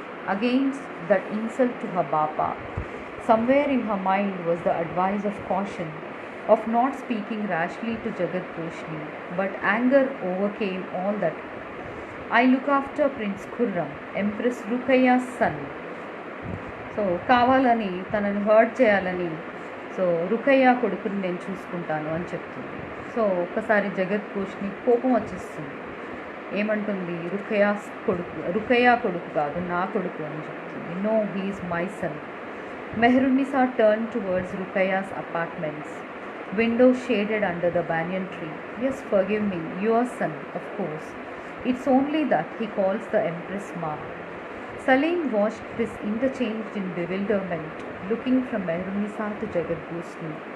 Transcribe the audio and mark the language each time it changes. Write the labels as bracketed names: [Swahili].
[English] Against that insult to her bapa, somewhere in her mind was the advice of caution, of not speaking rashly to Jagad-Goshni. But anger overcame all that. I look after Prince Khurram, Empress Ruqayya's son. [Telugu] So కావాలని తనని hurt చేయాలని so రుఖయ్య కొడుకుని నేను చూసుకుంటాను అని చెప్తుంది. So ఒకసారి జగద్ఘోష్ని కోపం వచ్చేస్తుంది. ఏమంటుంది, రుఖయ్య కొడుకు కాదు, నా కొడుకు అని చెప్తుంది. [English] No, he's my son. Meherunnisa turned towards Ruqayya's apartments, windows shaded under the banyan tree. Yes, forgive me, your son, of course. It's only that he calls the Empress Ma. Salim watched this interchange in bewilderment, looking from Meherunnisa to Jagad-Goshni.